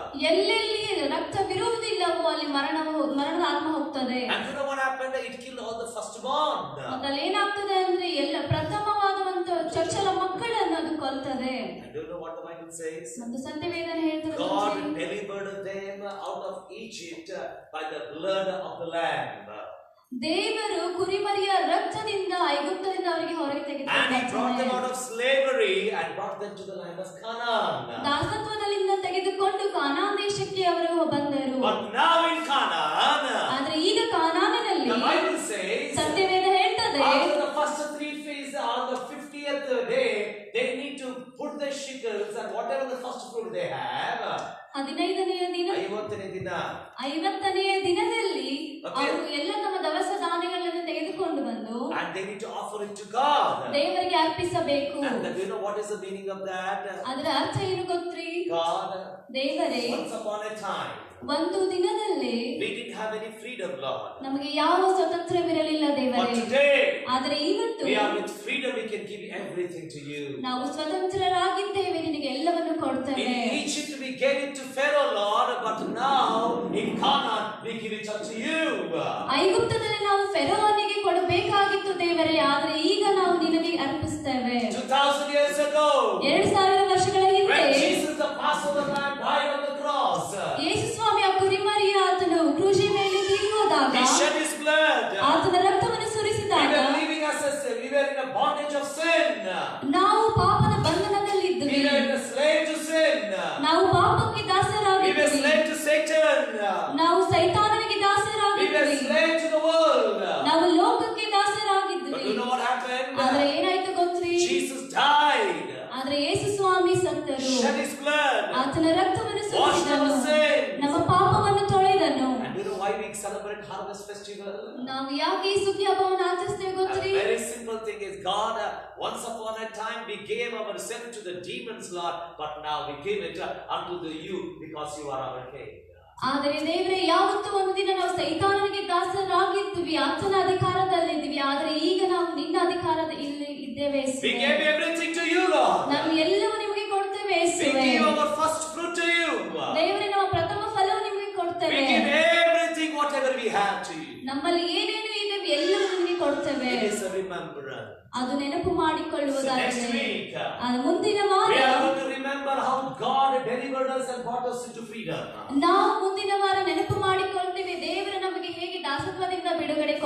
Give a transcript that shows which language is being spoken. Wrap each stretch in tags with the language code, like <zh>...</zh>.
<kn>ಎಲ್ಲೆಲ್ಲಿ ರಕ್ತವಿರುವುದಿಲ್ಲವೋ ಅಲ್ಲಿ ಮರಣದ ಆತ್ಮ ಹೋಗ್ತದೆ.</kn> <en>And you know what happened? It killed all the firstborn.</en> <kn>ಮತ್ತೆ ಅಲ್ಲಿ ಏನಾಗ್ತದೆ ಅಂದ್ರೆ ಎಲ್ಲ ಪ್ರಥಮವಾದಂತ ಚೊಚ್ಚಲ ಮಕ್ಕಳನ್ನು ಅದು ಕೊಲ್ತದೆ.</kn> <en>And you know what the Bible says?</en> <kn>ಮತ್ತು ಸತ್ಯವೇದನೆ ಹೇಳ್ತದೆ,</kn> <en>God delivered them out of Egypt by the blood of the Lamb.</en> <kn>ದೇವರು ಕುರಿಮರಿಯ ರಕ್ತದಿಂದ ಐಗುಪ್ತದಿಂದ ಅವರಿಗೆ ಹೊರಗೆ</kn> <en>And He brought them out</en> <kn>ತೆಗೆದುಕೊಂಡರು.</kn> <en>of slavery and brought them to the land of Canaan.</en> <kn>ದಾಸತ್ವದಲ್ಲಿಂದ ತೆಗೆದುಕೊಂಡು ಕಾನಾನ್ ದೇಶಕ್ಕೆ ಅವರು ಬಂದರು.</kn> <en>But now in Canaan,</en> <kn>ಆದ್ರೆ ಈಗ ಕಾನಾನಿನಲ್ಲಿ</kn> <en>the Bible says,</en> <kn>ಸತ್ಯವೇದ ಹೇಳ್ತದೆ,</kn> <en>after the first 3 feasts, on the 50th day, they need to put the shekels and whatever the first fruit they have.</en> <kn>15ನೆಯ ದಿನ 50ನೇ ದಿನ 50ನೆಯ ದಿನದಲ್ಲಿ</kn> <en>Okay.</en> <kn>ಅವರು ಎಲ್ಲ ತಮ್ಮ ದವಸ ಧಾನ್ಯಗಳನ್ನು ತೆಗೆದುಕೊಂಡು ಬಂದು</kn> <en>and they need to offer it to God.</en> <kn>ದೇವರಿಗೆ ಅರ್ಪಿಸಬೇಕು.</kn> <en>And you know what is the meaning of that?</en> <kn>ಅದರ ಅರ್ಥ ಏನು ಗೊತ್ತ್ರಿ?</kn> <en>God,</en> <kn>ದೇವರೇ,</kn> <en>once upon a time,</en> <kn>ಒಂದು ದಿನದಲ್ಲಿ</kn> <en>we didn't have any freedom, Lord.</en> <kn>ನಮಗೆ ಯಾವ ಸ್ವತಂತ್ರವಿರಲಿಲ್ಲ</kn> <en>But</en> <kn>ದೇವರೇ.</kn> <en>today,</en> <kn>ಆದರೆ ಇವತ್ತು</kn> <en>we are with freedom, we can give everything to you.</en> <kn>ನಾವು ಸ್ವತಂತ್ರರಾಗಿದ್ದೇವೆ, ನಿನಗೆ ಎಲ್ಲವನ್ನು ಕೊಡ್ತೇವೆ.</kn> <en>In Egypt we gave it to Pharaoh, Lord, but now in Canaan we give it unto you.</en> <kn>ಐಗುಪ್ತದಲ್ಲಿ ನಾವು ಫೆರೋವನಿಗೆ ಕೊಡಬೇಕಾಗಿತ್ತು ದೇವರೇ, ಆದರೆ ಈಗ ನಾವು ನಿನಗೆ ಅರ್ಪಿಸ್ತೇವೆ.</kn> <en>2000 years ago,</en> <kn>2000 ವರ್ಷಗಳ ಹಿಂದೆ</kn> <en>when Jesus the Passover lamb died on the cross,</en> <kn>ಯೇಸು ಸ್ವಾಮಿ ಆ ಕುರಿಮರಿಯ ಆತನು ಕ್ರೂಜಿ ಮೇಲೆ ತೀರುವುದಾಗ</kn> <en>He shed His blood.</en> <kn>ಆತನ ರಕ್ತವನ್ನು</kn> <en>We</en> <kn>ಸುರಿಸಿದಾಗ</kn> <en>were living as we were in a bondage of sin.</en> <kn>ನಾವು ಪಾಪದ</kn> <en>We</en> <kn>ಬಂಧನದಲ್ಲಿದ್ವಿ.</kn> <en>were a slave to sin.</en> <kn>ನಾವು ಪಾಪಕ್ಕೆ</kn> <en>We were</en> <kn>ದಾಸರಾಗಿದ್ವಿ.</kn> <en>slave to Satan.</en> <kn>ನಾವು ಸೈತಾನನಿಗೆ</kn> <en>We were</en> <kn>ದಾಸರಾಗಿದ್ವಿ.</kn> <en>slave to the world.</en> <kn>ನಾವು ಲೋಕಕ್ಕೆ</kn> <en>But</en> <kn>ದಾಸರಾಗಿದ್ವಿ.</kn> <en>you know what happened?</en> <kn>ಆದ್ರೆ ಏನಾಯ್ತು ಗೊತ್ತ್ರಿ?</kn> <en>Jesus died,</en> <kn>ಆದ್ರೆ ಯೇಸು ಸ್ವಾಮಿ ಸತ್ತರು.</kn> <en>shed His blood,</en> <kn>ಆತನ ರಕ್ತವನ್ನು</kn> <en>washed</en> <kn>ಸುರಿಸಿದನು,</kn> <en>our sins.</en> <kn>ನಮ್ಮ ಪಾಪವನ್ನು ತೊಳೆದನು.</kn> <en>And you know why we celebrate Harvest Festival?</en> <kn>ನಾವು ಯಾಕೆ ಈ ಸುಗ್ಗಿ ಹಬ್ಬವನ್ನು ಆಚರಿಸ್ತೇವೆ</kn> <en>A</en> <kn>ಗೊತ್ತ್ರಿ?</kn> <en>very simple thing is God, once upon a time we gave ourselves to the demons, Lord, but now we give it unto you because you are our King.</en> <kn>ಆದರೆ ದೇವರೇ, ಯಾವತ್ತೂ ಒಂದು ದಿನ ನಾವು ಸೈತಾನನಿಗೆ ದಾಸರಾಗಿದ್ವಿ, ಆತನ ಅಧಿಕಾರದಲ್ಲಿದ್ವಿ, ಆದರೆ ಈಗ ನಾವು ನಿನ್ನ ಅಧಿಕಾರದ ಇಲ್ಲಿ ಇದ್ದೇವೆ.</kn> <en>We gave everything to you, Lord.</en> <kn>ನಾವು ಎಲ್ಲವೂ ನಿಮಗೆ ಕೊಡ್ತೇವೆ.</kn> <en>We give our first fruit to you.</en> <kn>ದೇವರೇ, ನಮ್ಮ ಪ್ರಥಮ ಫಲವು ನಿಮಗೆ</kn> <en>We</en> <kn>ಕೊಡ್ತೇವೆ.</kn> <en>give everything, whatever we have to you.</en> <kn>ನಮ್ಮಲ್ಲಿ ಏನೇನು ಇದೆ ಎಲ್ಲವೂ ನಿಮಗೆ ಕೊಡ್ತೇವೆ.</kn> <en>It is a remembrance.</en> <kn>ಅದು ನೆನಪು</kn> <en>So next</en> <kn>ಮಾಡಿಕೊಳ್ಳುವುದಾಗಿದೆ.</kn> <en>week,</en> <kn>ಅದು ಮುಂದಿನ ವಾರ</kn> <en>we are going to remember how God delivered us and brought us into freedom.</en> <kn>ನಾವು ಮುಂದಿನ ವಾರ ನೆನಪು ಮಾಡಿಕೊಳ್ತೇವೆ ದೇವರು ನಮಗೆ ಹೇಗೆ ದಾಸತ್ವದಿಂದ ಬಿಡುಗಡೆ</kn>